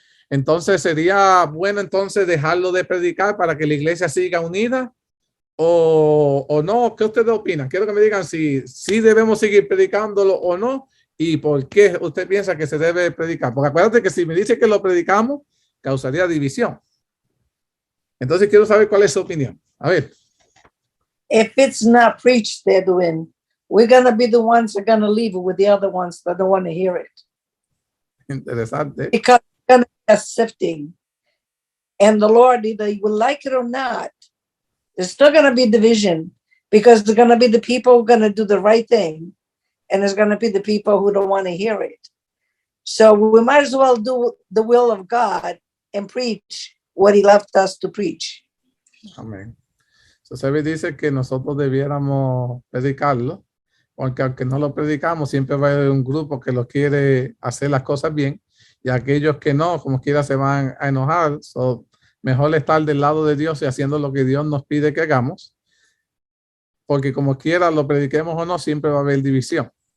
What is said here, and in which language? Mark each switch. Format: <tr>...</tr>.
<es>Entonces, ¿sería bueno entonces dejarlo de predicar para que la iglesia siga unida o no? ¿Qué ustedes opinan? Quiero que me digan si debemos seguir predicándolo o no y por qué usted piensa que se debe predicar. Porque acuérdate que si me dice que lo predicamos, causaría división. Entonces quiero saber cuál es su opinión. A ver.</es> <en>If it's not preached, they're doing, we're going to be the ones that are going to leave it with the other ones that don't want to hear it.</en> <es>Interesante.</es> <en>Because it's going to be a sifting. And the Lord, either you will like it or not, there's still going to be division because there's going to be the people who are going to do the right thing. And there's going to be the people who don't want to hear it. So we might as well do the will of God and preach what he left us to preach.</en> <es>Amén. Entonces dice que nosotros debiéramos predicarlo, porque aunque no lo predicamos, siempre va a haber un grupo que lo quiere hacer las cosas bien y aquellos que no, como quiera, se van a enojar.</es> <en>So,</en> <es>mejor estar del lado de Dios y haciendo lo que Dios nos pide que hagamos, porque como quiera, lo prediquemos o no, siempre va a haber división.</es>